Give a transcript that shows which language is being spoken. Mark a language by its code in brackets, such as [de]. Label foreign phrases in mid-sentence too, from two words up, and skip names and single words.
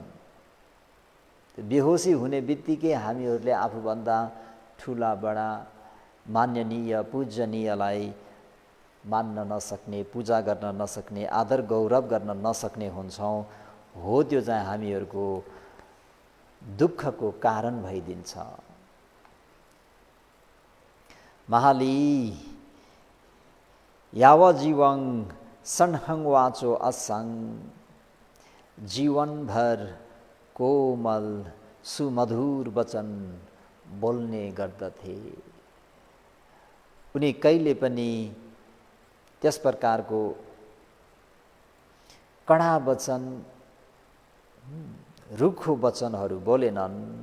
[ne] बेहोसी हुने बित्तिकै हामीहरूले आफूभन्दा ठुला बडा मान्यनीय पूजनीयलाई मान्न नसक्ने, पूजा गर्न नसक्ने, आदर गौरव गर्न नसक्ने हुन्छौँ। हो त्यो चाहिँ हामीहरूको दुःखको कारण भइदिन्छ। [pi] महाली यावजीवं सन्हं वाचो असंग, [ne] जीवनभर कोमल सुमधुर वचन बोल्ने गर्दथे। उनी कहिले पनि त्यस प्रकारको कडा वचन रुखो वचनहरू बोलेनन्।